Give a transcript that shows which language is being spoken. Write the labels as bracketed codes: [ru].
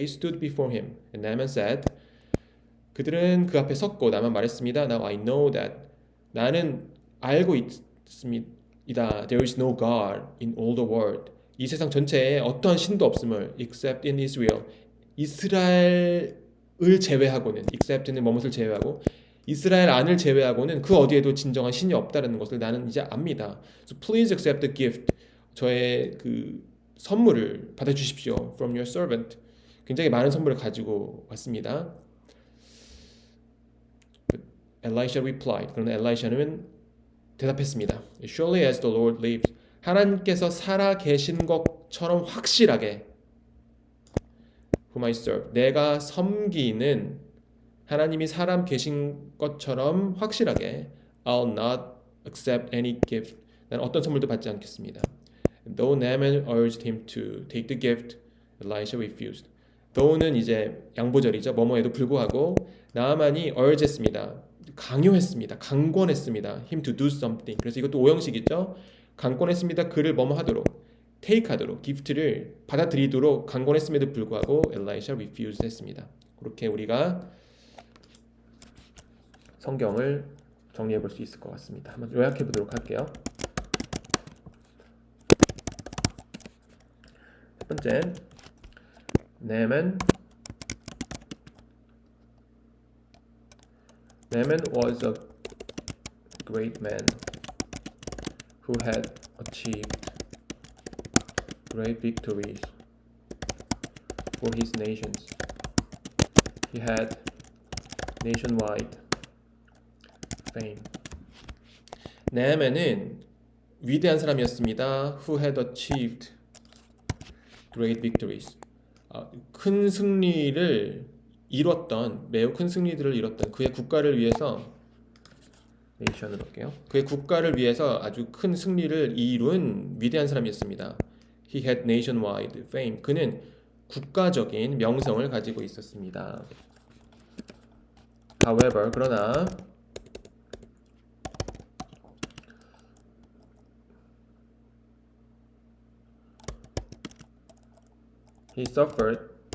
[en] They stood before him and Naaman said [ko] 그들은 그 앞에 섰고 나만 말했습니다. [en] Now I know that [ko] 나는 알고 있습니다. [en] There is no God in all the world. [ko] 이 세상 전체에 어떠한 신도 없음을 [en] except in Israel. [ko] 이스라엘을 제외하고는 except는 뭐뭇을 제외하고 이스라엘 안을 제외하고는 그 어디에도 진정한 신이 없다는 것을 나는 이제 압니다. [en] So please accept the gift. [ko] 저의 그 선물을 받아주십시오. [en] From your servant. [ko] 굉장히 많은 선물을 가지고 왔습니다. [en] Elisha replied. [ko] 그러나 엘라이샤는 대답했습니다. [en] Surely as the Lord lives. [ko] 하나님께서 살아 계신 것처럼 확실하게 [en] whom I serve. [ko] 내가 섬기는 하나님이 사람 계신 것처럼 확실하게 [en] I'll not accept any gift. [ko] 난 어떤 선물도 받지 않겠습니다. [en] Though Naaman urged him to take the gift, Elisha refused. [ko] though는 이제 양보절이죠. 뭐뭐에도 불구하고 나아만이 urge했습니다. 강요했습니다. 강권했습니다. [en] him to do something. [ko] 그래서 이것도 오형식이죠. 강권했습니다. 그를 뭐뭐 하도록, take 하도록, 기프트를 받아들이도록 강권했음에도 불구하고 엘라이샤 refused 했습니다. 그렇게 우리가 성경을 정리해 볼 수 있을 것 같습니다. 한번 요약해 보도록 할게요. 첫 번째, [en] Naaman was a great man who had achieved great victories for his nations. He had nationwide fame. [ko] 나아만은 위대한 사람이었습니다. [en] Who had achieved great victories. [ko] 큰 승리를 이뤘던, 매우 큰 승리들을 이뤘던 그의 국가를 위해서 네이션으로 할게요. 그의 국가를 위해서 아주 큰 승리를 이룬 위대한 사람이었습니다. [en] He had nationwide fame. [ko] 그는 국가적인 명성을 가지고 있었습니다. [en] However, [ko] 그러나 [en] he suffered